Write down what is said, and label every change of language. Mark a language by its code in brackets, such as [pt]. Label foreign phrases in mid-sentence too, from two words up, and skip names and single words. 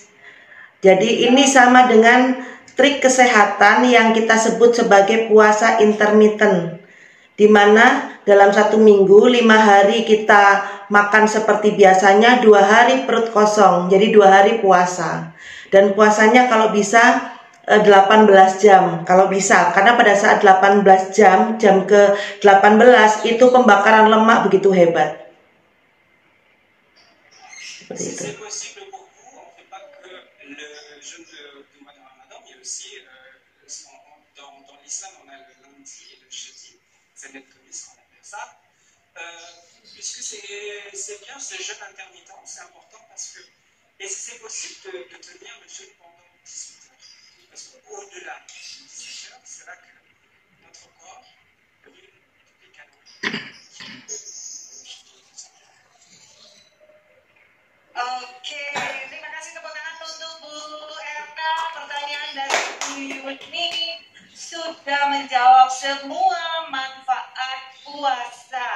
[id] Jadi ini sama dengan trik kesehatan yang kita sebut sebagai puasa intermittent, di mana dalam 1 minggu 5 hari kita makan seperti biasanya, 2 hari perut kosong, jadi 2 hari puasa. Dan puasanya kalau bisa 18 jam kalau bisa, karena pada saat 18 jam ke 18 itu pembakaran lemak begitu hebat. [fr] Si c'est possible pour vous, on ne fait pas que le jeûne du mois de Ramadan, mais aussi dans l'islam, on a le lundi et le jeudi, c'est le Kemis qu'on appelle ça. Puisque c'est bien ce jeûne intermittent, c'est important parce que, et si c'est possible de tenir le jeûne pendant 18 heures. Parce qu'au-delà de 18 heures, c'est là que notre corps brûle toutes les calories. [id] Oke, terima kasih tepuk tangan untuk Bu Erna. Pertanyaan dari Bu Yuni sudah menjawab semua manfaat puasa.